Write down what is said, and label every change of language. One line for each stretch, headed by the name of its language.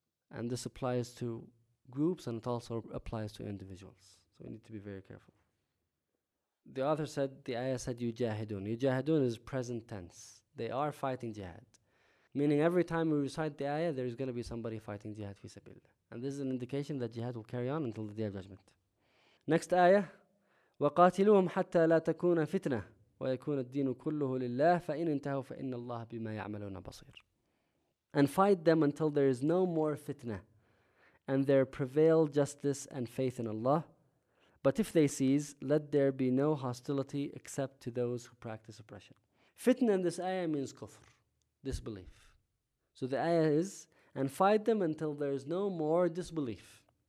English: And this applies to groups, and it also applies to individuals. So we need to be very careful. The author said, the ayah said, yujahidun. Yujahidun is present tense. They are fighting jihad. Meaning every time we recite the ayah, there is going to be somebody fighting jihad fi sabilillah. And this is an indication that jihad will carry on until the Day of Judgment. Next ayah,
Arabic: وَقَاتِلُوهُمْ حَتَّى لَا تَكُونَ فِتْنَةً وَيَكُونَ الدِّينُ كُلُّهُ لِلَّهِ فَإِنْ انْتَهُوا فَإِنَّ اللَّهَ بِمَا يَعْمَلُونَ بَصِيرٌ.
English: And fight them until there is no more fitna, and there prevail justice and faith in Allah. But if they cease, let there be no hostility except to those who practice oppression. Fitna in this ayah means kufr, disbelief. So the ayah is, and fight them until there is no more disbelief.